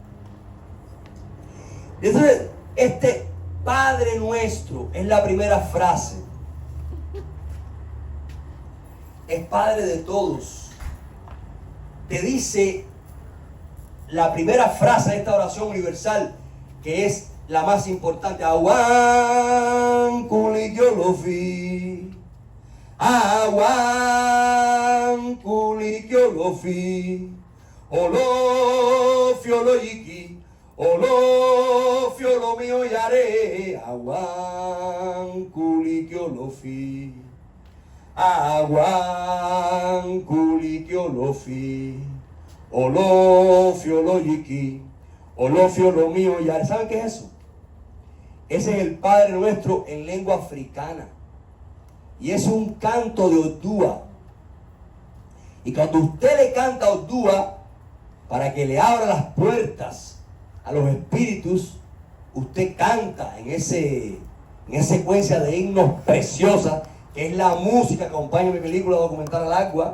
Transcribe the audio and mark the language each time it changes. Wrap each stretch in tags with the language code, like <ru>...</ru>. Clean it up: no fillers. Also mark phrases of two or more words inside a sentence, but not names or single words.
<es>Entonces, este Padre nuestro es la primera frase. Es Padre de todos. Te dice la primera frase de esta oración universal, que es la más importante:</es> <yo>Awan kulikyolofi, Awan kulikyolofi, Olo fioloyiki, Olo fiolo mío yare, Awan kulikyolofi, Awan kulikyolofi, Olo fiolo yiki, Olo fiolo mío yare.</yo> <es>¿Saben qué es eso? Ese es el Padre Nuestro en lengua africana. Y es un canto de Odúa. Y cuando usted le canta a Odúa, para que le abra las puertas a los espíritus, usted canta en esa secuencia de himnos preciosa, que es la música que acompaña mi película documental Al Agua.</es>